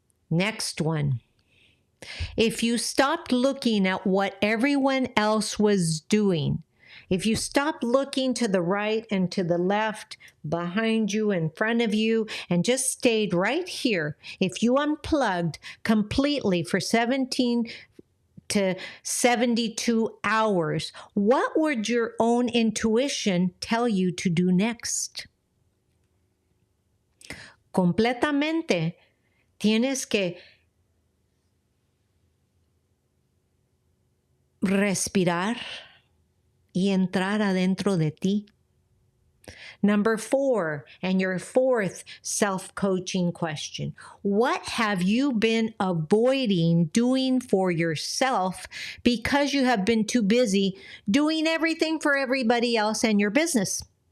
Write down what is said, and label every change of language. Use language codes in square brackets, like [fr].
[en] Next one. If you stopped looking at what everyone else was doing, if you stopped looking to the right and to the left, behind you, in front of you, and just stayed right here, if you unplugged completely for 17 to 72 hours, what would your own intuition tell you to do next? [es] Completamente. Tienes que respirar y entrar adentro de ti. [en] Number 4, and your 4th self-coaching question. What have you been avoiding doing for yourself because you have been too busy doing everything for everybody else and your business?